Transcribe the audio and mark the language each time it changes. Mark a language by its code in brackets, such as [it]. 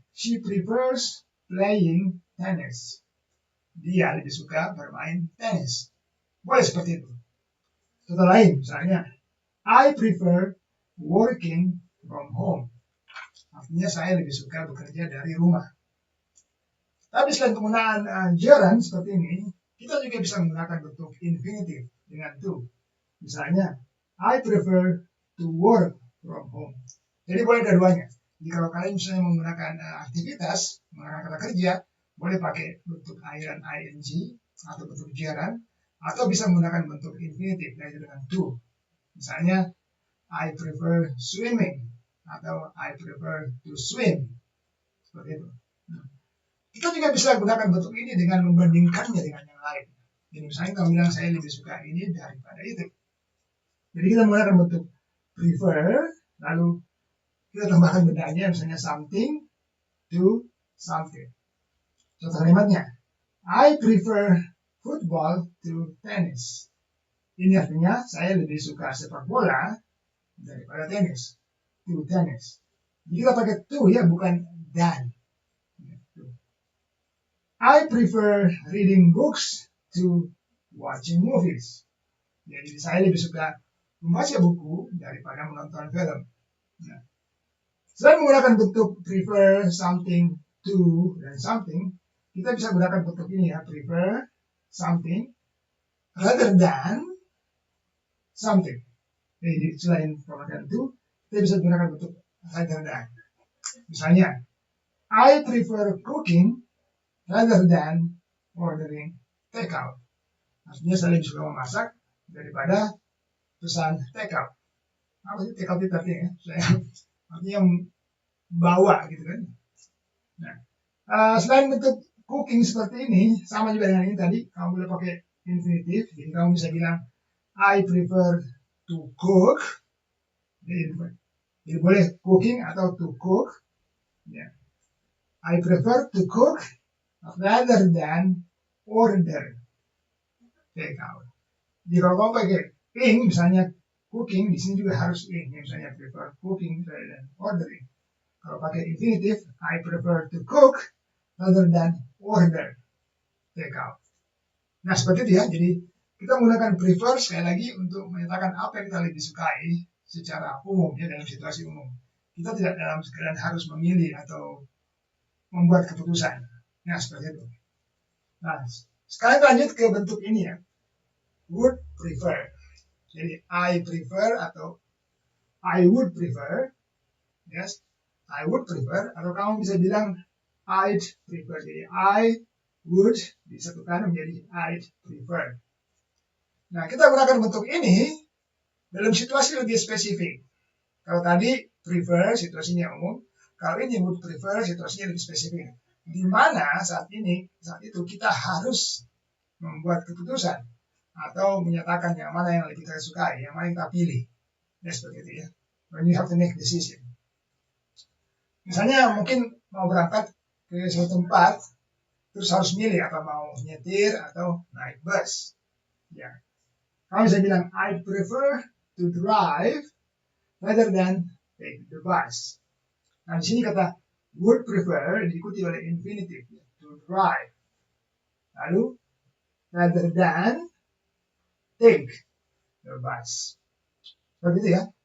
[en] She prefers playing tennis. [id] Dia lebih suka bermain tenis. Boleh seperti itu. Contoh lain, misalnya, [en] I prefer working from home. [id] Artinya saya lebih suka bekerja dari rumah. Tapi selain penggunaan gerund seperti ini, kita juga bisa menggunakan bentuk infinitive dengan to. Misalnya, [en] I prefer to work from home. [id] Jadi boleh dua-duanya. Jadi kalau kalian misalnya menggunakan aktivitas, menggunakan kata kerja, boleh pakai bentuk akhiran ing atau bentuk gerund, atau bisa menggunakan bentuk infinitive yaitu dengan to. [en] Misalnya, I prefer swimming atau I prefer to swim. [id] Seperti itu. Kita juga bisa gunakan bentuk ini dengan membandingkannya dengan yang lain. Jadi misalnya kita bilang saya lebih suka ini daripada itu. Jadi kita menggunakan bentuk prefer, lalu kita tambahkan bendanya, misalnya [en] something to something. [id] Contoh kalimatnya, [en] I prefer football to tennis. [id] Ini artinya saya lebih suka sepak bola daripada tenis. [en] To tennis. [id] Jadi kita pakai to ya, bukan than. [en] I prefer reading books to watching movies. [id] Jadi saya lebih suka membaca buku daripada menonton film. Nah, selain menggunakan bentuk prefer, something, to, dan something, kita bisa gunakan bentuk ini ya, [en] prefer something rather than something. [id] Jadi selain pemakaian to, kita bisa gunakan bentuk rather than. [en] Misalnya, I prefer cooking rather than ordering takeout. [id] Artinya saya lebih suka memasak daripada pesan takeout. Apa sih takeout itu artinya? Artinya bawa gitu kan. Nah, selain bentuk cooking seperti ini, sama juga dengan ini tadi, kamu boleh pakai infinitive. Jadi kamu bisa bilang, [en] I prefer to cook. [id] Jadi boleh cooking atau to cook. Ya. [en] I prefer to cook rather than order takeout. [id] Jadi kalau kamu pakai ing, misalnya cooking, di sini juga harus ing. [en] Misalnya prefer cooking rather than ordering. [id] Kalau pakai infinitive, [en] I prefer to cook rather than order takeout. [id] Nah seperti itu ya. Jadi kita menggunakan prefer sekali lagi untuk menyatakan apa yang kita lebih sukai secara umum ya, dalam situasi umum. Kita tidak dalam keadaan harus memilih atau membuat keputusan. Nah seperti itu. Nah sekarang kita lanjut ke bentuk ini ya. [en] Would prefer. [id] Jadi [en] I prefer atau I would prefer. Yes, I would prefer. [id] Atau kamu bisa bilang [en] I'd prefer. [id] Jadi I would disatukan menjadi I'd prefer. Nah kita gunakan bentuk ini dalam situasi lebih spesifik. Kalau tadi prefer situasinya umum. Kalau ini would prefer situasinya lebih spesifik. Di mana saat itu kita harus membuat keputusan atau menyatakan yang mana yang lebih kita sukai, yang mana yang kita pilih. Ya seperti itu ya. [en] When you have to make decision. [id] Misalnya mungkin mau berangkat ke suatu tempat, terus harus milih apa mau nyetir atau naik bus. Ya, kalau saya bilang [en] I prefer to drive rather than take the bus. [id] Nah, di sini kata would prefer diikuti oleh infinitive, to drive. [en] Lalu rather than take the bus. [id] Seperti itu ya.